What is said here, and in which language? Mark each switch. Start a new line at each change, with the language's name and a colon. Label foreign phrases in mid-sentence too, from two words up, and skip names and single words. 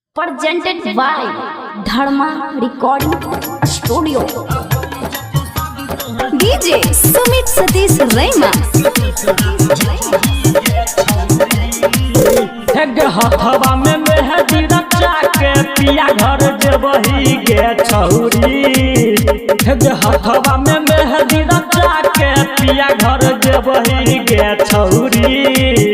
English: presented by Dharma Recording Studio. DJ Sumit Satish Rema.
Magahi: हथवा में मेहदी रचा के पिया घर जबही गे छौरी। हथवा में मेहदी रचा के पिया घर जबही गे छौरी।